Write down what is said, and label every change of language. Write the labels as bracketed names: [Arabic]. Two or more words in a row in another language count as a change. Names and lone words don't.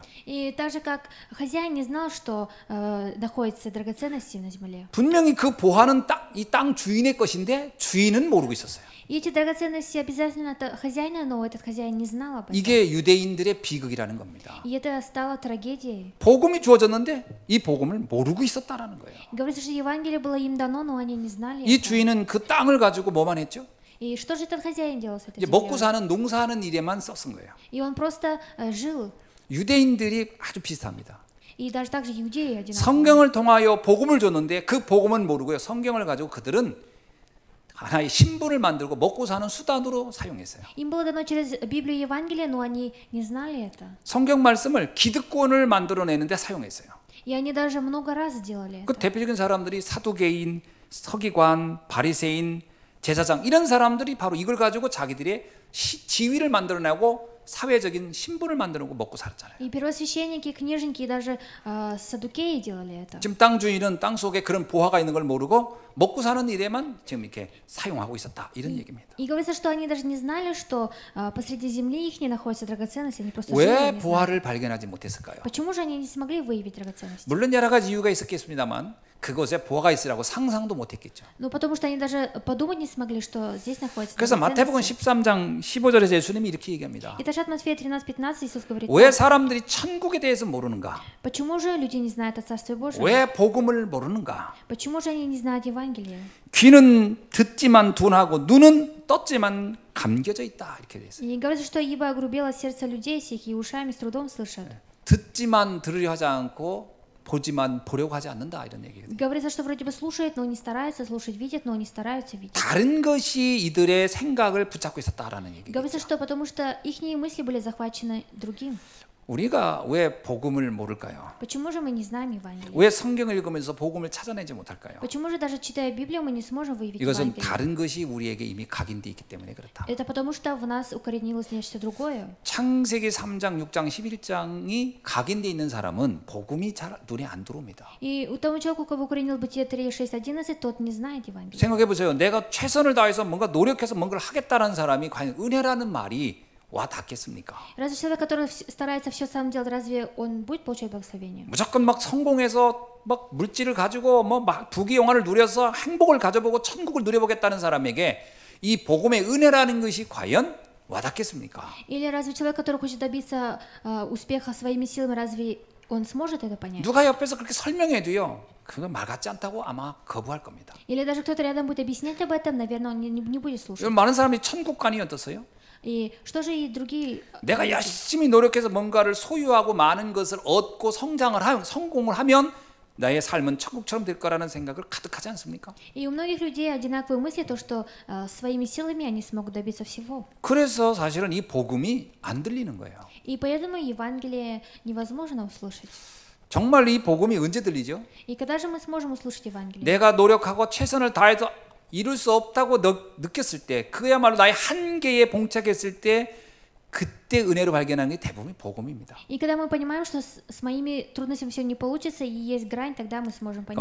[Russian] И так же, как хозяин не знал, что находятся драгоценности на земле. [Korean] 분명히 그 보화는 이 땅 주인의 것인데 주인은 모르고 있었어요. [Russian] И эти драгоценности обязательно от хозяина, но этот хозяин не знал об этом. [Korean] 이게 유대인들의 비극이라는 겁니다. [Russian] И это стало трагедией. [Korean] 복음이 주어졌는데 이 복음을 모르고 있었다라는 거예요. [Russian] Говорится, что Евангелие было им дано, но они не знали. [Korean] 이 [Russian] этого. [Korean] 주인은 그 땅을 가지고 뭐만 했죠? [Russian] И что же этот хозяин делал с этой [Korean] 이제 먹고 [Russian] землей? [Korean] 사는 농사하는 일에만 썼은 거예요. [Russian] И он просто жил. [Korean] 유대인들이 아주 비슷합니다. [Russian] И даже так же иудеи одинаково. [Korean] 성경을 통하여 복음을 줬는데 그 복음은 모르고요. 성경을 가지고 그들은 하나의 신분을 만들고 먹고 사는 수단으로 사용했어요. [Russian] Им было дано через Библию и Евангелие, но они не знали это. [Korean] 성경 말씀을 기득권을 만들어내는데 사용했어요. [Russian] И они даже много раз делали [Korean] 그 [Russian] это. [Korean] 대표적인 사람들이 사두개인, 서기관, 바리새인, 제사장 이런 사람들이 바로 이걸 가지고 자기들의 지위를 만들어내고 사회적인 신분을 만들어내고 먹고 살았잖아요. [Russian] И первосвященники, книжники, и даже саддукеи делали это. [Korean] 지금 땅 주인은 땅 속에 그런 보화가 있는 걸 모르고 먹고 사는 일에만 지금 이렇게 사용하고 있었다 이런 얘기입니다. [Russian] И говорится, что они даже не знали, что посреди земли их не находятся драгоценности, они просто жили, [Korean] 왜 [Russian] не знали. [Korean] 보화를 발견하지 못했을까요? [Russian] Почему же они не смогли выявить драгоценности? [Korean] 물론 여러 가지 이유가 있었겠습니다만 그곳에 보화가 있으라고 상상도 못했겠죠. [Russian] Ну, потому что они даже подумать не смогли, что здесь находится [Korean] 그래서 마태복음 [Russian] драгоценности. [Korean] 13장 15절에서 예수님이 이렇게 얘기합니다. [Russian] И даже от Матфея 13:15 Иисус говорит, [Korean] 왜 사람들이 천국에 대해서 모르는가? [Russian] почему же люди не знают о Царстве Божьем? [Korean] 왜 복음을 모르는가? [Russian] Почему же они не знают Евангелие? [Korean] 귀는 듣지만 둔하고 눈은 떴지만 감겨져 있다 이렇게 돼 있어요. [Russian] И говорится, что ибо огрубело сердце людей сих, и ушами с трудом слышат. [Korean] 듣지만 들으려 하지 않고 보지만 보려고 하지 않는다 이런 얘기거든요. [Russian] Говорится, что вроде бы слушают, но не стараются, слушать видят, но не стараются видеть. [Korean] 다른 것이 이들의 생각을 붙잡고 있었다라는 얘기죠. [Russian] Говорится, что потому что их мысли были захвачены другим. [Korean] 우리가 왜 복음을 모를까요? [Russian] Почему же мы не знаем Евангелие? [Korean] 왜 성경을 읽으면서 복음을 찾아내지 못할까요? [Russian] Почему же даже читая Библию мы не сможем выявить [Korean] 이것은 [Russian] Евангелие? [Korean] 다른 것이 우리에게 이미 각인되어 있기 때문에 그렇다. [Russian] Это потому что в нас укоренилось нечто другое. [Korean] 창세기 3장, 6장, 11장이 각인되어 있는 사람은 복음이 잘 눈에 안 들어옵니다. [Russian] И у того человека, у кого укоренил Бытие 3, 6, 11, тот не знает Евангелие. [Korean] 생각해 보세요. 내가 최선을 다해서 뭔가 노력해서 뭔가를 하겠다는 사람이 과연 은혜라는 말이 와 닿겠습니까? [Russian] Разве человек, который старается все сам делать, разве он будет получать благословение? [Korean] 무조건 막 성공해서 막 물질을 가지고 뭐 막 부귀영화를 누려서 행복을 가져보고 천국을 누려보겠다는 사람에게 이 복음의 은혜라는 것이 과연 와닿겠습니까? [Russian] Или разве человек, который хочет добиться успеха своими силами, разве он сможет это понять. [Korean] 누가 옆에서 그렇게 설명해도요, 그건 말 같지 않다고 아마 거부할 겁니다. [Russian] Или даже кто-то рядом будет объяснять об этом, наверное, он не будет слушать. [Korean] 여러분, 많은 사람이 천국관이 어떻어요? [Russian] И что же и другие... [Korean] 내가 열심히 노력해서 뭔가를 소유하고 많은 것을 얻고 성공을 하면 나의 삶은 천국처럼 될 거라는 생각을 가득하지 않습니까? [Russian] И у многих людей одинаковые мысли, то, что своими силами они смогут добиться всего. [Korean] 그래서 사실은 이 복음이 안 들리는 거예요. [Russian] И поэтому Евангелие невозможно услышать. [Korean] 정말 이 복음이 언제 들리죠? [Russian] И когда же мы сможем услышать Евангелие? [Korean] 내가 노력하고 최선을 다해서 이룰 수 없다고 느꼈을 때, 그야말로 나의 한계에 봉착했을 때, 그때 은혜로 발견하는 게 대부분 복음입니다. [Russian] И когда мы понимаем, что с моими трудностями все не получится, и есть грань, тогда мы сможем понять.